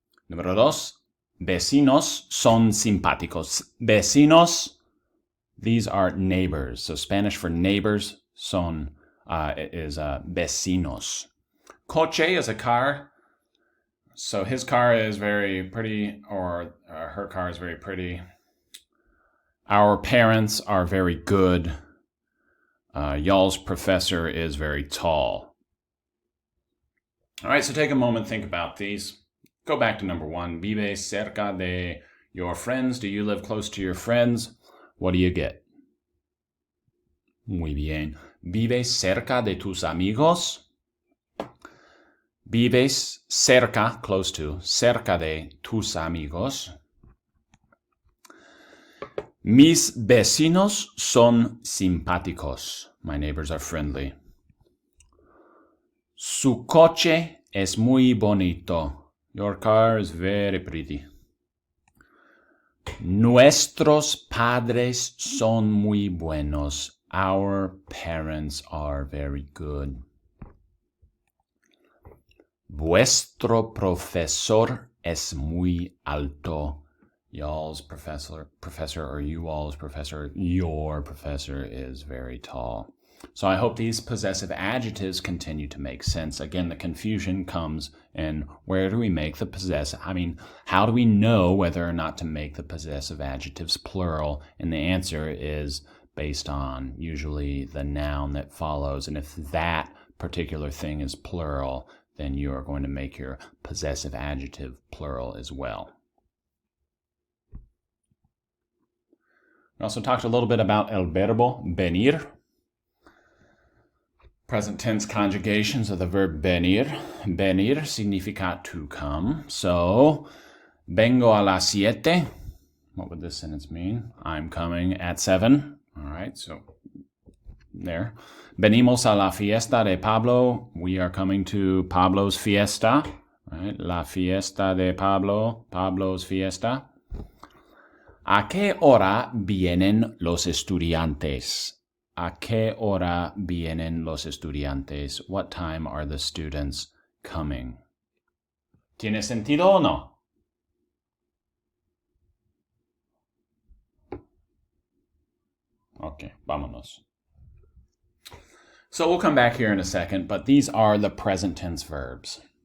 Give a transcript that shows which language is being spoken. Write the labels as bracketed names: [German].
[Spanish] Número dos, vecinos son simpáticos. [English] Vecinos, these are neighbors. So Spanish for neighbors is vecinos. Coche is a car. So his car is very pretty, or her car is very pretty. Our parents are very good. Y'all's professor is very tall. All right, so take a moment, think about these. Go back to number 1. [Spanish] Vive cerca de [English] your friends. Do you live close to your friends? What do you get? [Spanish] Muy bien. ¿Vives cerca de tus amigos? Vives cerca, [English] close to, [Spanish] cerca de tus amigos. Mis vecinos son simpáticos. [English] My neighbors are friendly. [Spanish] Su coche es muy bonito. [English] Your car is very pretty. [Spanish] Nuestros padres son muy buenos. [English] Our parents are very good. [Spanish] Vuestro profesor es muy alto. [English] Y'all's professor, or you all's professor, your professor is very tall. So I hope these possessive adjectives continue to make sense. Again, the confusion comes in where do we make the possessive? How do we know whether or not to make the possessive adjectives plural? And the answer is based on usually the noun that follows. And if that particular thing is plural, then you are going to make your possessive adjective plural as well. We also talked a little bit about [Spanish] el verbo venir. [English] Present tense conjugations of the verb venir. [Spanish] Venir significa [English] to come. So, [Spanish] vengo a las 7. [English] What would this sentence mean? I'm coming at 7. All right, so there. [Spanish] Venimos a la fiesta de Pablo. [English] We are coming to Pablo's fiesta. Right? [Spanish] La fiesta de Pablo. [English] Pablo's fiesta. [Spanish] ¿A qué hora vienen los estudiantes? ¿A qué hora vienen los estudiantes? [English] What time are the students coming? [Spanish] ¿Tiene sentido o no? [English] Okay, vámonos. So we'll come back here in a second, but these are the present tense verbs.